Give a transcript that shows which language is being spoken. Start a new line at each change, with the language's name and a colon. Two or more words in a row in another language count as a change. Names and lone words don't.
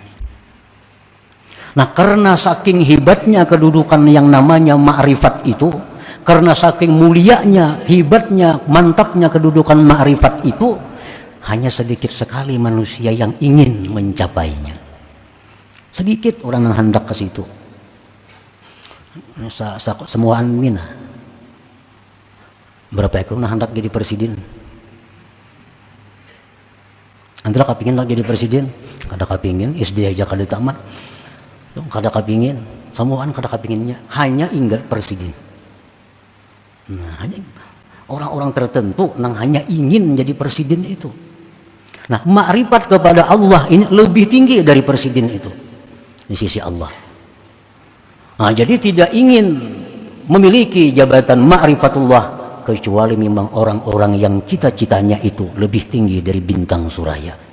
Indonesian: Nah, karena saking hebatnya kedudukan yang namanya ma'rifat itu, karena saking mulianya, hebatnya, mantapnya kedudukan ma'rifat itu, hanya sedikit sekali manusia yang ingin mencapainya. Sedikit orang yang hendak ke situ. Semua amin. Berapa ekor yang hendak jadi presiden? Antara kepingin nak jadi presiden,
Banjar: kada kepingin, SD aja kada tamat, kada kepingin, semuaan kada kepinginnya,
Indonesian: hanya ingat presiden. Nah, hanya orang-orang tertentu yang hanya ingin menjadi presiden itu. Nah, makrifat kepada Allah ini lebih tinggi dari presiden itu di sisi Allah. Nah, jadi tidak ingin memiliki jabatan ma'rifatullah kecuali memang orang-orang yang cita-citanya itu lebih tinggi dari bintang suraya.